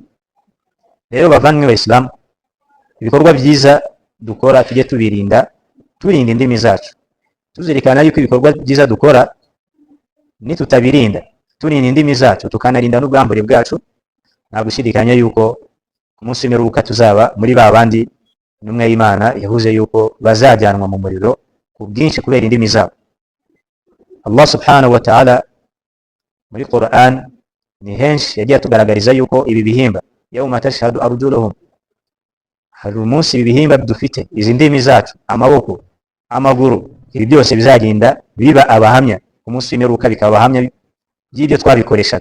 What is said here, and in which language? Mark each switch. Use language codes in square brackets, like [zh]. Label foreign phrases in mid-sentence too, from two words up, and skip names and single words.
[rw] Rero bavandimwe b'Abayisilamu, ibikorwa byiza dukora tujye tubirinda, turinda indimi zacu, tuzirikana yuko ibikorwa byiza dukora nitutabirinda, turinda indimi zacu, tukanarinda n'ubwambure bwacu, nta gushidikanya yuko ku munsi w'imperuka tuzaba muri ba bandi intumwa y'Imana yavuze yuko bazajyanwa mu muriro ku bwinshi kubera indimi zabo. [ar] الله سبحانه وتعالى [rw] muri Qur'an ni henshi yagiye atugaragariza yuko ibi bihimba [ar] يوم تشهد أرجلهم, [rw] hari umunsi ibi bihimba dufite, izi ndimi zacu, amaboko, amaguru, ibi byose bizagenda biba abahamya ku munsi w'imperuka, bikaba abahamya by'ibyo twabikoreshaga.